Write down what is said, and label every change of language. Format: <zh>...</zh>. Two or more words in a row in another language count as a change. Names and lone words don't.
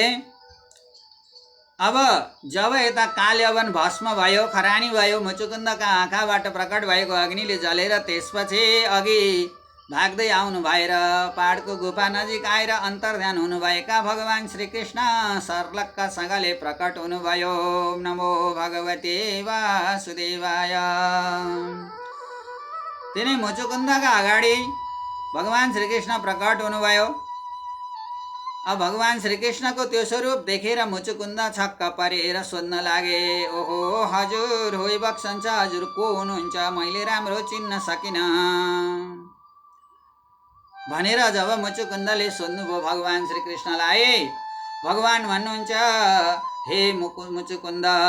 <ne>अब जब यता कालेवन भस्म भयो, खरानी भयो, मुचुकुन्दका आँखाबाट प्रकट भएको अग्निले जलेर त्यसपछि अघि भाग्दै आउनु भएर पहाडको गुफा नजिक आएर अन्तर्ध्यान हुनुभएका भगवान श्रीकृष्ण सर्लक्कसँगले प्रकट हुनुभयो।</ne> <sa>नमो भगवते वासुदेवाय।</sa> <ne>तिनै मुचुकुन्दका अगाडि भगवान श्रीकृष्ण प्रकट हुनुभयो। अब भगवान श्रीकृष्णको त्यो स्वरूप देखेर मुचुकुन्द छक्क परेर सोध्न लागे, ओहो हजुर होइ बक्सन्छ, हजुर को हुनुहुन्छ, मैले राम्रो चिन्न सकिनँ भनेर जब मुचुकुन्दले सोध्नुभयो भगवान श्रीकृष्णलाई, भगवान भन्नुहुन्छ, हे मुचुकुन्द,</ne>